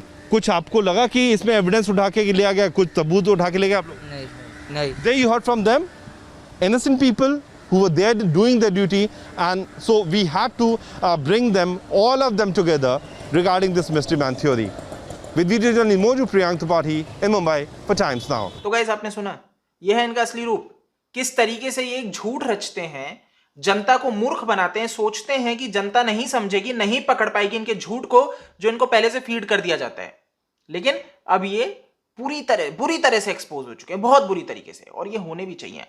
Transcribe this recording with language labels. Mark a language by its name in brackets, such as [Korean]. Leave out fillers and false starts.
[Hindi] कुछ आपको लगा कि इसमें एविडेंस उठा के लिया गया, कुछ सबूत उठा के ले गया आप लोग? नहीं। [English] There you heard from them, innocent people who were there doing their duty, and so we had to bring them, all of them together regarding this mystery man theory. With video journalist Moju Priyank Tripathi in Mumbai for Times Now. [Hindi] तो guys आपने सुना, यह है इनका असली रूप। किस तरीके से ये एक झूठ रचते हैं, जनता को मूर्ख बनाते हैं, सोचते हैं कि जनता नहीं समझेगी, नहीं पकड़ पाएगी इनके झूठ को जो इनको पहले से फीड कर दिया जाता है। लेकिन अब ये बुरी तरह से एक्सपोज हो चुके हैं, बहुत बुरी तरीके से, और ये होने भी चाहिए।